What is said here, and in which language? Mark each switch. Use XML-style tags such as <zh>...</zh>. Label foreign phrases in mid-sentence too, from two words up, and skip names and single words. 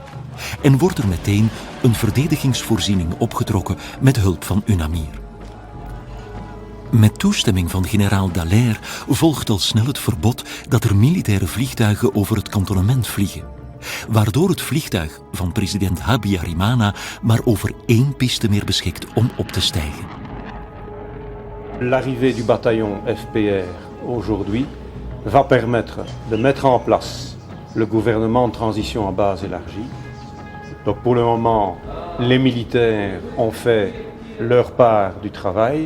<nl>En wordt er meteen een verdedigingsvoorziening opgetrokken met hulp van UNAMIR. Met toestemming van generaal Dallaire volgt al snel het verbod dat er militaire vliegtuigen over het kantonnement vliegen, waardoor het vliegtuig van president Habyarimana maar over 1 piste meer beschikt om op te stijgen.</nl> <fr>L'arrivée du bataillon FPR aujourd'hui va permettre de mettre en place le gouvernement de transition à base élargie. Donc pour le moment, les militaires ont fait leur part du travail.</fr>